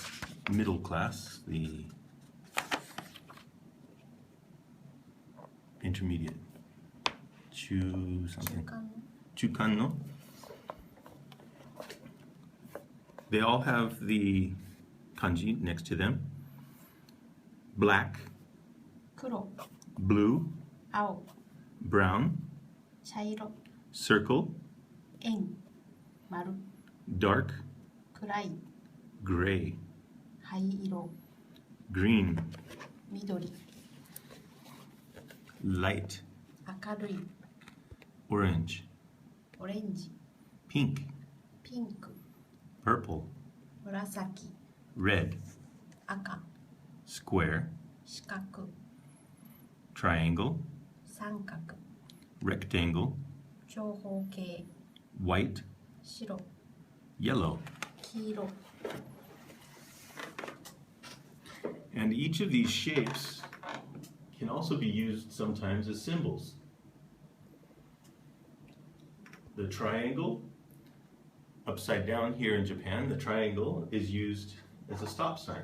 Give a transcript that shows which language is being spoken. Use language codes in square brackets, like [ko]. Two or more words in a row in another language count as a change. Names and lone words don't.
[en] Middle class, the intermediate. [ja] 中間の. [en] They all have the kanji next to them. Black, [ja] 黒 [en] blue, [ja] 青 [en] brown, [ja] 茶色 [en] circle, [ja] 円丸 [en] dark, [ja] 暗い [en] gray, [ja] 灰色 [en] green, [ja] 緑 [en] light, [ja] 明るい [en] orange, [ja] オレンジ [en] pink, [ja] ピンク [en] purple, [ja] 紫 [en] red, [ja] 赤 [en] square, [ja] 四角 [en] triangle, [ja] 三角 [en] rectangle, [ja] 長方形 [en] white, [ja] 白 [en] yellow. [ja] 黄色 [en] And each of these shapes can also be used sometimes as symbols. The triangle, upside down here in Japan, the triangle is used as a stop sign.